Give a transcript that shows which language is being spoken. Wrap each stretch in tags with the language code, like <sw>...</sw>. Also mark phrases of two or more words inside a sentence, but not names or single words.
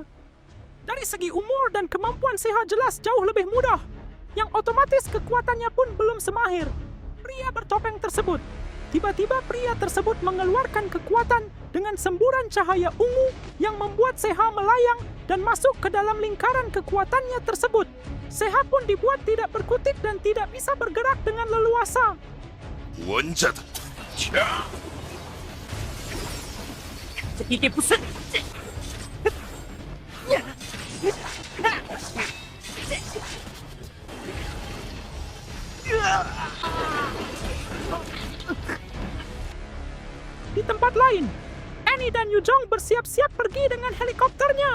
<id>Dari segi umur dan kemampuan Seha jelas jauh lebih mudah, yang otomatis kekuatannya pun belum semahir pria bertopeng tersebut. Tiba-tiba pria tersebut mengeluarkan kekuatan dengan semburan cahaya ungu yang membuat Seha melayang dan masuk ke dalam lingkaran kekuatannya tersebut. Seha pun dibuat tidak berkutik dan tidak bisa bergerak dengan leluasa.</id> <ko>원자다. 자, 이게 무슨...</ko> <id>Di tempat lain, Annie dan Yujong bersiap-siap pergi dengan helikopternya.</id>